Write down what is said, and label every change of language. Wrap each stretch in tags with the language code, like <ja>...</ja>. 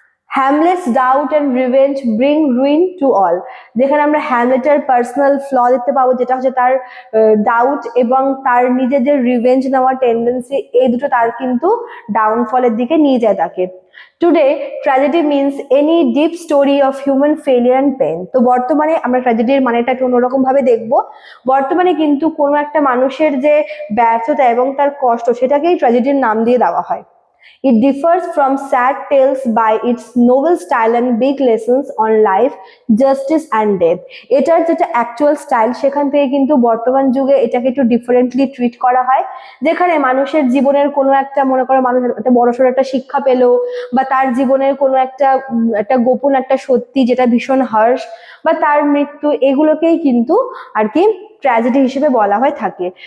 <bn>Hamlets doubt and revenge bring ruin to all, যেখানে আমরা হ্যামলেটের personal flaw দেখতে পাবো, যেটা হচ্ছে তার ডাউট এবং তার নিজের যে রিভেঞ্জ নেওয়ার টেন্ডেন্সি, এই দুটো তার কিন্তু ডাউনফলের দিকে নিয়ে যায় তাকে।</bn> <en>Today tragedy means any deep story of human failure and pain.</en> <bn>তো বর্তমানে আমরা ট্র্যাজেডির মানেটা একটু অন্যরকম ভাবে দেখবো। বর্তমানে কিন্তু কোনো একটা মানুষের যে ব্যর্থতা এবং তার কষ্ট, সেটাকেই ট্র্যাজেডির নাম দিয়ে দেওয়া হয়।</bn> <en>It differs from sad tales by its novel style and big lessons on life, justice and death.</en> <bn>এটার যেটা অ্যাকচুয়াল স্টাইল, সেখান থেকে কিন্তু বর্তমান যুগে এটাকে একটু ডিফারেন্টলি ট্রিট করা হয়, যেখানে মানুষের জীবনের কোনো একটা, মনে করো মানুষের একটা বড়সড় একটা শিক্ষা পেলো, বা তার জীবনের কোনো একটা গোপন একটা সত্যি যেটা ভীষণ হার্শ, বা তার মৃত্যু, এগুলোকেই কিন্তু আর কি ট্র্যাজেডি হিসেবে বলা হয়ে থাকে।</bn>